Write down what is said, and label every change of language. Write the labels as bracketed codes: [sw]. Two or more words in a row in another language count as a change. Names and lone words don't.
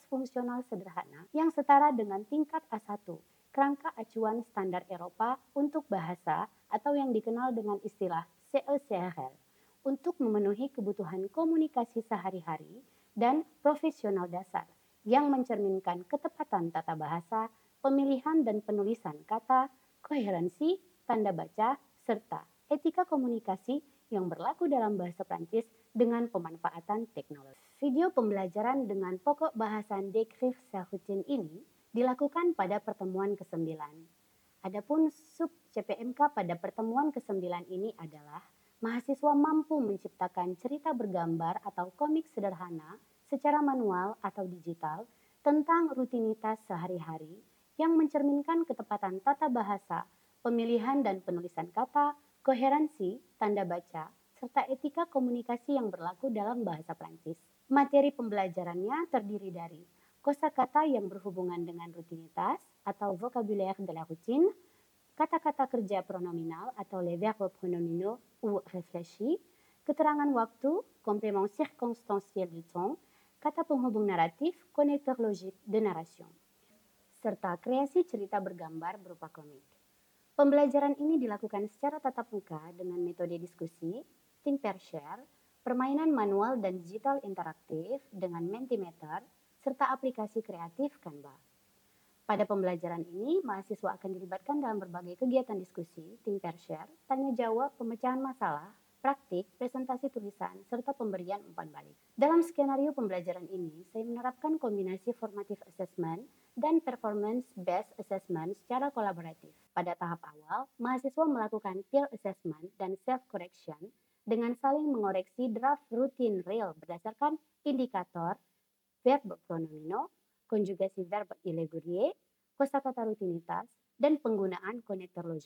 [id] fungsional sederhana yang setara dengan tingkat A1, kerangka acuan standar Eropa untuk bahasa atau yang dikenal dengan istilah CECRL, untuk memenuhi kebutuhan komunikasi sehari-hari dan profesional dasar yang mencerminkan ketepatan tata bahasa, pemilihan dan penulisan kata, koherensi, tanda baca, serta etika komunikasi yang berlaku dalam bahasa Prancis dengan pemanfaatan teknologi. Video pembelajaran dengan pokok bahasan [fr] Décrire sa routine [id] ini dilakukan pada pertemuan ke-9. Adapun sub CPMK pada pertemuan ke-9 ini adalah mahasiswa mampu menciptakan cerita bergambar atau komik sederhana secara manual atau digital tentang rutinitas sehari-hari yang mencerminkan ketepatan tata bahasa, pemilihan dan penulisan kata, koherensi, tanda baca, serta etika komunikasi yang berlaku dalam bahasa Prancis. Materi pembelajarannya terdiri dari kosakata yang berhubungan dengan rutinitas atau [fr] vocabulaire de la routine, [id] kata-kata kerja pronominal atau [fr] les verbes pronominaux ou réfléchis, [id] keterangan waktu, [fr] complément circonstanciel du temps, [id] kata penghubung naratif, [fr] connecteur logique de narration, [id] serta kreasi cerita bergambar berupa komik. Pembelajaran ini dilakukan secara tatap muka dengan metode diskusi, [en] think pair share, [id] permainan manual dan digital interaktif dengan Mentimeter, serta aplikasi kreatif Canva. Pada pembelajaran ini, mahasiswa akan dilibatkan dalam berbagai kegiatan diskusi, [en] think pair share, [id] tanya jawab, pemecahan masalah, praktik, presentasi tulisan, serta pemberian umpan balik. Dalam skenario pembelajaran ini, saya menerapkan kombinasi [en] formative assessment [id] dan [en] performance-based assessment [id] secara kolaboratif. Pada tahap awal, mahasiswa melakukan [en] peer assessment [id] dan self-correction dengan saling mengoreksi draft rutin real berdasarkan indikator [fr] verbe pronomino, [id] konjugasi [fr] verbe irregulier, [id] kosakata rutinitas, dan penggunaan konektor logik.